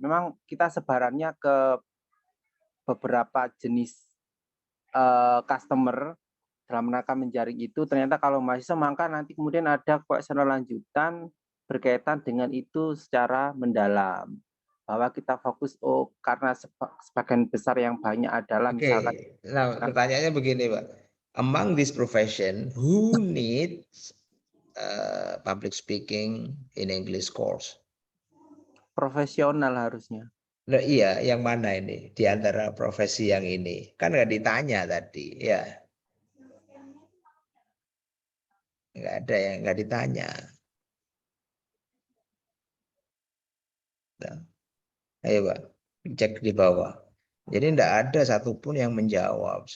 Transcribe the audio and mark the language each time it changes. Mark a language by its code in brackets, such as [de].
[id] Memang kita sebarannya ke beberapa jenis customer dalam rangka menjaring itu. Ternyata kalau mahasiswa maka nanti kemudian ada kuesioner lanjutan berkaitan dengan itu secara mendalam. bahwa kita fokus karena sebagian besar yang banyak adalah misalkan Nah, pertanyaannya begini, Pak. [en] Among this profession, who needs public speaking in English course? [id] profesional harusnya. Nah, iya, yang mana ini di antara profesi yang ini? Kan nggak ditanya tadi, ya. Nggak ada yang nggak ditanya. Nah, ayo Pak, cek di bawah. Jadi tidak ada satupun yang menjawab.